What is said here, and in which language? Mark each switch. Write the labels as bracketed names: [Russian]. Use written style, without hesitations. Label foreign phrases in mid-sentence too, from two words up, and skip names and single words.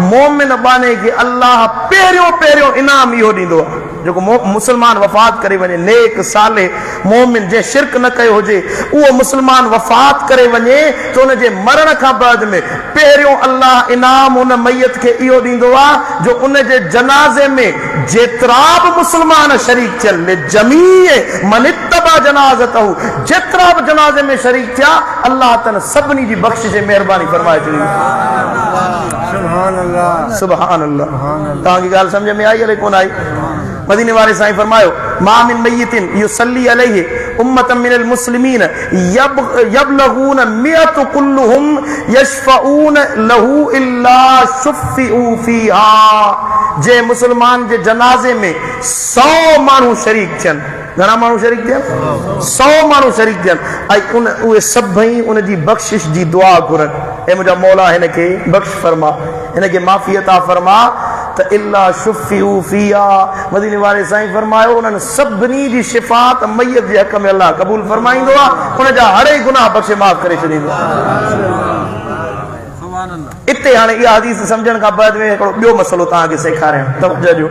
[Sindhi] मोमिन बाने खे अल्लाह पहिरियों इनाम इहो ॾींदो आहे जेको मुस्लमान वफ़ात करे वञे नेक साले मोमिन जे शिरक न कयो हुजे उहो मुस्लमान वफ़ात करे वञे त उन जे मरण खां बाद में पहिरियों अल्लाह इनाम उन मैयत खे इहो ॾींदो आहे जो उन जे जनाज़े में जेतिरा बि मुस्लमान शरीक थियनि [Arabic] جميع من اتبع جنازته [Sindhi] जेतिरा बि जनाज़े में शरीक थिया अल्लाह तन सभिनी जी बख़्शिश जी महिरबानी फरमाए छॾी [Arabic] سبحان الله سبحان الله [Sindhi] तव्हांजी ॻाल्हि सम्झ में आई अलाए कोन आई मदीने वाले साईं फरमायो [Arabic] ما من ميت يصلي عليه أمة من المسلمين يبلغون مائة كلهم يشفعون له إلا شفعوا فيه [Sindhi] जे मुसलमान जे जनाज़े में 100 माण्हू शरीक थियनि घणा माण्हू शरीक थियनि 100 माण्हू शरीक थियनि ऐं उहे सभई उन जी बख़्शिश जी दुआ घुरनि ऐं मुंहिंजा मौला हिन खे बख़्श फरमा हिन खे माफ़ी अता फरमा त [Arabic] إلا شفعوا فيه [Sindhi] मदीने वाले साईं फरमायो उन्हनि सभिनी जी शिफ़ात मैयत जे हक़ में अल्लाह क़बूल फरमाईंदो आहे उन जा हर गुनाह बख़्शे माफ़ करे छॾींदो आहे इते हाणे इहा हदीस सम्झण खां बाद में हिकिड़ो ॿियो मसलो तव्हांखे सेखारियां, तवजो ॾियो।